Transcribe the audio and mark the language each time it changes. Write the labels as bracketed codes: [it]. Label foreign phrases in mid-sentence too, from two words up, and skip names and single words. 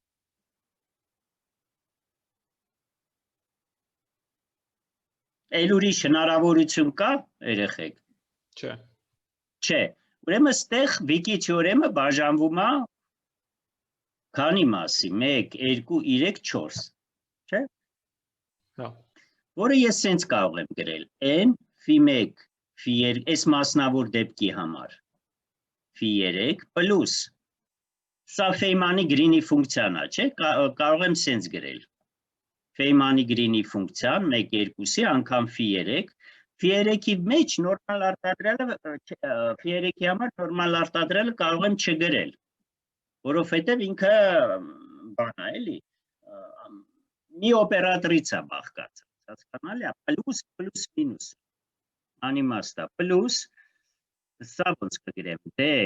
[hy] Էլ ուրիշ հնարավորություն կա, երեխեք։ Չէ։ Չէ։ Ուրեմն ստեղ Վիքի թեորեմը բաժանվում է քանի մասի, 1, 2, 3, 4, չէ։ Հա։ Որը ես սենց կարող եմ գրել, n φ1, φ2, այս մասնավոր դեպքի համար, φ3 պլյուս, սա Ֆեյմանի գրինի ֆունկցիան է, չէ, կարող եմ սենց գրել, Ֆեյմանի գրինի ֆունկցիան, 1, 2-ի անգամ φ3, φ3-ի մեջ նորմալ արտադրյալը, φ3-ի համար նորմալ արտադրյալը կարող եմ չգրել, որովհետև ինքը բան է, էլի, մի օպերատորից է բաղկացած, հասկանալի է, պլյուս մինուս, անիմաստ է, պլյուս, սա ոնց կգրեմ, դե